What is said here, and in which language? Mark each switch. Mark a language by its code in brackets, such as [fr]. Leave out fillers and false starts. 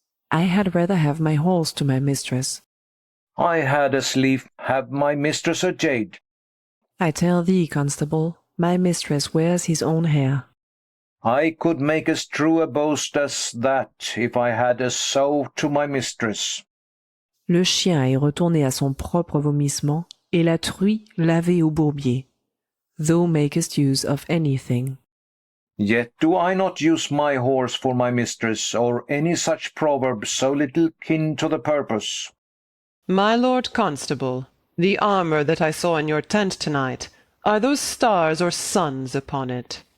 [en] I had rather have my horse to my mistress. I had as lief have my mistress a jade. I tell thee, constable, my mistress wears his own hair. I could make as true a boast as that if I had a sow to my mistress. [fr] Le chien est retourné à son propre vomissement, et la truie lavée au bourbier. [en] Thou makest use of anything. Yet do I not use my horse for my mistress, or any such proverb so little kin to the purpose. My lord constable, the armour that I saw in your tent tonight, are those stars or suns upon it?